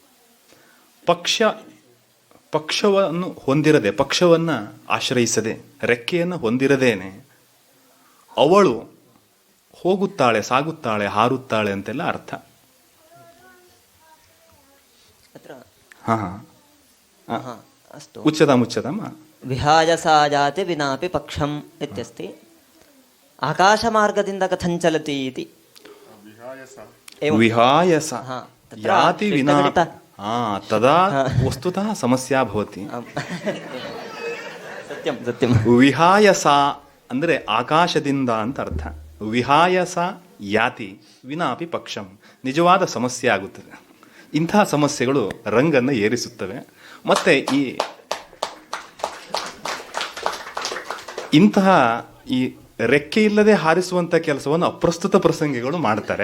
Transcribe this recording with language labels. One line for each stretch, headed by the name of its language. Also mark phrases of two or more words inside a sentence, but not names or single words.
Kannada: ಪಕ್ಷವನ್ನು ಹೊಂದಿರದೆ, ಪಕ್ಷವನ್ನು ಆಶ್ರಯಿಸದೆ, ರೆಕ್ಕೆಯನ್ನು ಹೊಂದಿರದೇನೆ ಅವಳು ಹೋಗುತ್ತಾಳೆ, ಸಾಗುತ್ತಾಳೆ, ಹಾರುತ್ತಾಳೆ ಅಂತೆಲ್ಲ ಅರ್ಥ. ಉಚ್ಚತಮ್ಮ
Sanskrit: ವಿಹಾಯ ಸಾಯಾತಿ ವಿನಾಪಿ ಪಕ್ಷಂ ಇತ್ಯಸ್ತಿ.
Kannada: ಆಕಾಶ ಮಾರ್ಗದಿಂದ
Sanskrit: ಕಥಂಚಲತಿ ಇತಿ. ವಿಹಾಯಸ ಯಾತಿ ವಿನಾ ತದಾ ವಸ್ತುತಃ ಸಮಸ್ಯಾ ಭವತಿ. ಸತ್ಯಂ ಸತ್ಯಂ.
Kannada: ವಿಹಾಯಸ ಅಂದರೆ ಆಕಾಶದಿಂದ ಅಂತ ಅರ್ಥ.
Sanskrit: ವಿಹಾಯಸ ಯಾತಿ ವಿನಾಪಿ ಪಕ್ಷಂ,
Kannada: ನಿಜವಾದ ಸಮಸ್ಯೆ ಆಗುತ್ತದೆ. ಇಂತಹ ಸಮಸ್ಯೆಗಳು ರಂಗನ್ನು ಏರಿಸುತ್ತವೆ. ಮತ್ತೆ ಇಂತಹ ಈ ರೆಕ್ಕೆ ಇಲ್ಲದೆ ಹಾರಿಸುವಂಥ ಕೆಲಸವನ್ನು ಅಪ್ರಸ್ತುತ ಪ್ರಸಂಗಿಗಳು ಮಾಡ್ತಾರೆ.